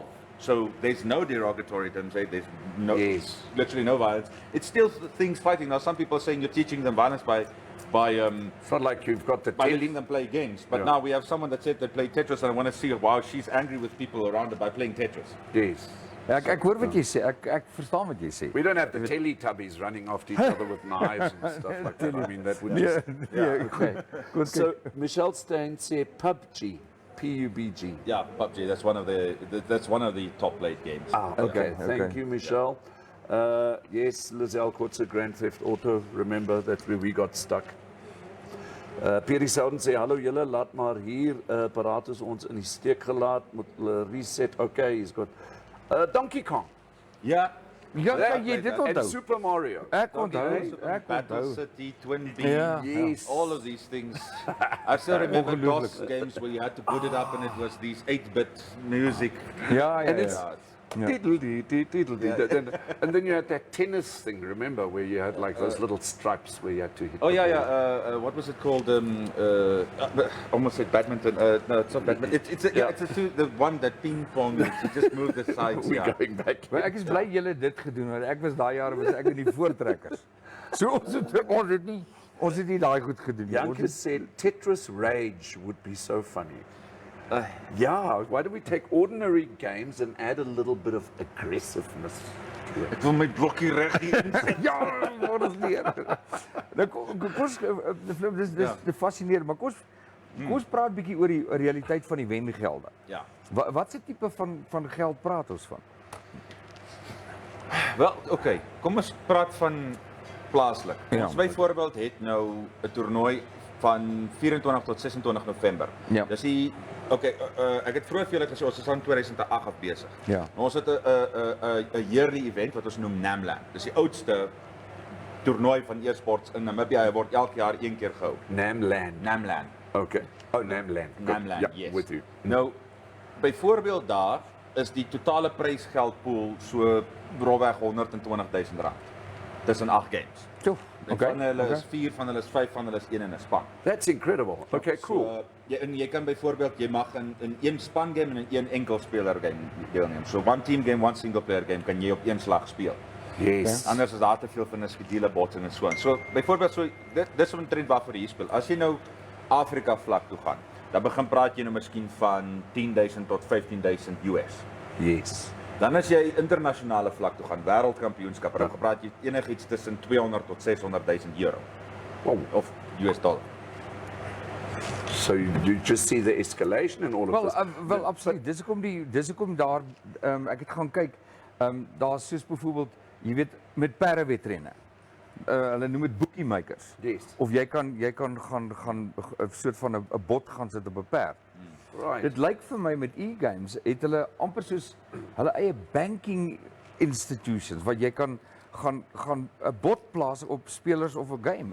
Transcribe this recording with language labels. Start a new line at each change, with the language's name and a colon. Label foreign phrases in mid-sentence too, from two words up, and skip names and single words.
English: So there's no derogatory terms. There's Yes. literally no violence. It's still things fighting. Now some people are saying you're teaching them violence by It's not like you've got the letting them play games. But Yeah. now we have someone that said they play Tetris, and I want to see, wow, she's angry with people around her by playing Tetris. Yes.
Afrikaans: Ek hoor wat jy sê. Ek verstaan wat jy sê.
English: We don't have the Teletubbies running after each other with knives and stuff like that. I mean, that would just...
Afrikaans: Okay. Goed.
English: So, Michelle Stein said PUBG. P-U-B-G. Yeah, PUBG. That's one of the top played games. Okay. Thank okay. you, Michelle. Yes, Lizelle Kotze, Grand Theft Auto. Remember, that's where we got stuck.
Afrikaans: Pierre Souden sê, hallo julle, laat maar hier, paraat is ons in die steek gelaat, moet hulle reset.
English: Okay, he's got Donkey Kong. Yeah.
Afrikaans: Ja, kan jy dit
English: And
Afrikaans: onthou?
English: Super Mario.
Afrikaans: Ek onthou,
English: Okay,
Afrikaans: ek
English: Battle
Afrikaans: onthou.
English: City, Twin B, Yeah. Yes. all of these things. I still remember
Afrikaans: Ongelooflijk.
English: DOS games where you had to put it up and it was these 8-bit music.
Afrikaans: Ja,
English: And it's
Afrikaans: ja.
English: diddle-dee, diddle-dee. And then you had that tennis thing, remember, where you had like those little stripes where you had to hit Oh the yeah, ball. yeah. What was it called? Almost said badminton. No, it's not badminton. It's the one that ping pong. You just move the sides. We're Yeah. going back.
Afrikaans: Maar ek is bly julle het dit gedoen want ek was daai jare was ek in die voortrekkers. So ons het nie daai goed gedoen nie. Ons
English: Janke
Afrikaans: het
English: said Tetris Rage would be so funny. Yeah, why do we take ordinary games and add a little bit of aggressiveness to it?
Afrikaans: Ek wil my blokkie reg hier insit. ja, wat is leer. Nou dis fascinerend, maar kom ons praat bietjie oor die realiteit van die wengelde. Ja. Wat se tipe van geld praat ons van? Wel, okay. Kom ons praat van plaaslik. Ja. Ons byvoorbeeld het nou 'n toernooi van 24 tot 26 November. Ja. Dis die ek het vroeër vir julle gesê ons is aan 2008 af besig. Ja. Nou, ons het 'n
English: yearly event
Afrikaans: wat ons noem NAMLAN. Dis die oudste toernooi van e-sports in Namibia. Hy word elke jaar een keer gehou. Namland. NAMLAN.
English: Okay. Oh, Namland. Good. NAMLAN, Yeah, yes. with you.
Afrikaans: Nou, byvoorbeeld daar is die totale prysgeldpool so rofweg R120,000 tussen 8 games. So, Van hulle is 4, van hulle is 5, van hulle is 1 in 'n span.
English: That's incredible. Okay, cool.
Afrikaans: So, jy kan byvoorbeeld jy mag in een span game en in een enkel speler game deelneem.
English: So one team game, one single player game
Afrikaans: kan jy op een slag speel.
English: Yes.
Afrikaans: Anders is daar te veel van 'n skedule botsing en so aan. So byvoorbeeld dis 'n trend waarvoor jy speel. As jy nou Afrika vlak toe gaan, dan begin praat jy nou miskien van 10,000 tot 15,000 US.
English: Yes.
Afrikaans: Dan as jy internasionale vlak toe gaan, wêreldkampioenskappe, dan praat jy enigiets tussen 200 tot 600,000 euro.
English: Wow.
Afrikaans: Of US dollar.
English: So you just see the escalation and all of this.
Afrikaans: Wel absoluut. Dis hoekom daar ek het gaan kyk. Daar's soos byvoorbeeld, jy weet met perdewedrenne. Hulle noem dit bookmakers.
English: Yes.
Afrikaans: Of jy kan gaan 'n soort van 'n bot gaan sit op 'n perd.
English: Right.
Afrikaans: Dit lyk vir my met e-games het hulle amper soos hulle eie
English: banking institutions
Afrikaans: wat jy kan gaan 'n bot plaas op spelers of 'n game.